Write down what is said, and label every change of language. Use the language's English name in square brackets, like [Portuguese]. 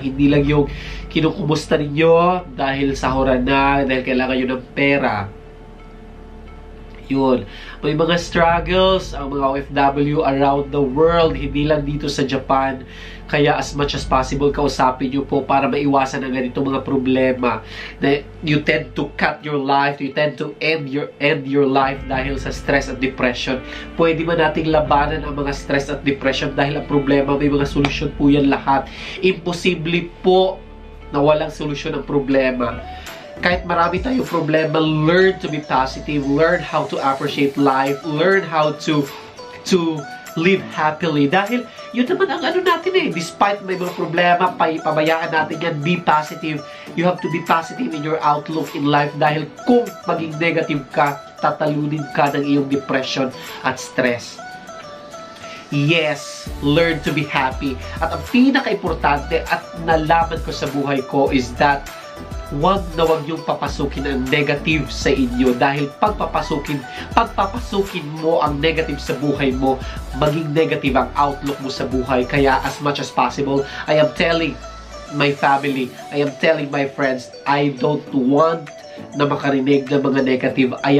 [Filipino] Hindi lang yung kinukumusta ninyo dahil sahuran na, dahil kailangan nyo ng pera. Yun. May mga struggles ang mga OFW [English] around the world, [Filipino] hindi lang dito sa Japan. Kaya [English] as much as possible, [Filipino] kausapin nyo po para maiwasan ang ganito mga problema. Na [English] you tend to cut your life, you tend to end your life [Filipino] dahil sa stress at depression. Pwede man nating labanan ang mga stress at depression dahil ang problema, may mga solusyon po yan lahat. Imposible po na walang solusyon ang problema. Kahit marami tayong problema, [English] learn to be positive, learn how to appreciate life, learn how to live happily. [Filipino] Dahil yun naman ang ano natin despite may mga problema, pabayaan natin yan, [English] be positive. You have to be positive in your outlook in life [Filipino] dahil kung maging negative ka, tatalunin ka ng iyong depression at stress. [English] Yes, learn to be happy. [Filipino] At ang pinaka-importante at nalaman ko sa buhay ko [English] is that [Filipino] wag yung papasukin ang negative sa inyo dahil pagpapasukin mo ang negative sa buhay mo, maging negative ang outlook mo sa buhay. Kaya [English] as much as possible, I am telling my family, I am telling my friends, I don't want [Filipino] na makarinig ng mga negative.